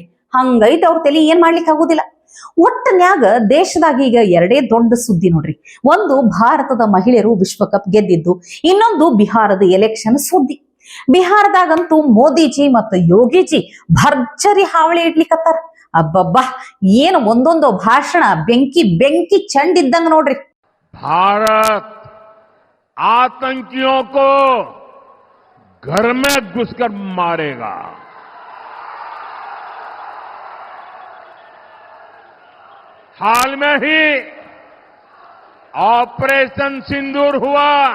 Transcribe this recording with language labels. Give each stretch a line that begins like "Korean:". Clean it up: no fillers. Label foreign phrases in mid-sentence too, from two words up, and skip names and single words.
Kannada: ಹಂಗೈತಿ ಅವ್ರ ತಲೆ, ಏನ್ ಮಾಡ್ಲಿಕ್ಕೆ ಆಗುದಿಲ್ಲ. ಒಟ್ಟನ್ಯಾಗ ದೇಶದಾಗ ಈಗ 2 ದೊಡ್ಡ ಸುದ್ದಿ ನೋಡ್ರಿ. ಒಂದು ಭಾರತದ ಮಹಿಳೆಯರು ವಿಶ್ವಕಪ್ ಗೆದ್ದಿದ್ದು, ಇನ್ನೊಂದು ಬಿಹಾರದ ಎಲೆಕ್ಷನ್ ಸುದ್ದಿ. ಬಿಹಾರದಾಗಂತೂ ಮೋದಿಜಿ ಮತ್ತು ಯೋಗಿಜಿ ಭರ್ಜರಿ ಹಾವಳಿ ಇಡ್ಲಿಕ್ಕತ್ತಾರ. ಅಬ್ಬಬ್ಬಾ, ಏನು ಒಂದೊಂದು ಭಾಷಣ ಬೆಂಕಿ ಚಂಡಿದ್ದಂಗ ನೋಡ್ರಿ.
Hindi: भारत आतंकियों को घर में घुसकर मारेगा. हाल में ही ऑपरेशन सिंदूर हुआ.